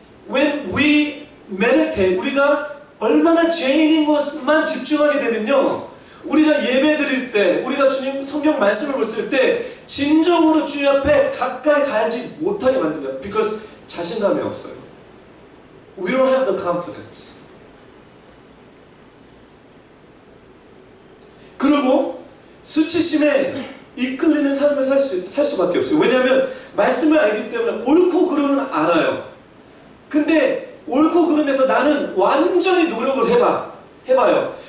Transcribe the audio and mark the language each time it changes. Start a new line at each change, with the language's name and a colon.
English: When we meditate,
Korean: 우리가 얼마나 죄인인 것만 집중하게 되면요, 우리가 예배 드릴 때, 우리가 주님 성경 말씀을 봤을 때 진정으로 주님 앞에 가까이 가지 못하게 만듭니다. Because 자신감이 없어요.
English: We don't have the confidence.
Korean: 그리고 수치심에 이끌리는 삶을 살 수밖에 없어요. 왜냐하면 말씀을 알기 때문에 옳고 그름은 알아요. 근데 옳고 그름에서 나는 완전히 노력을 해봐요.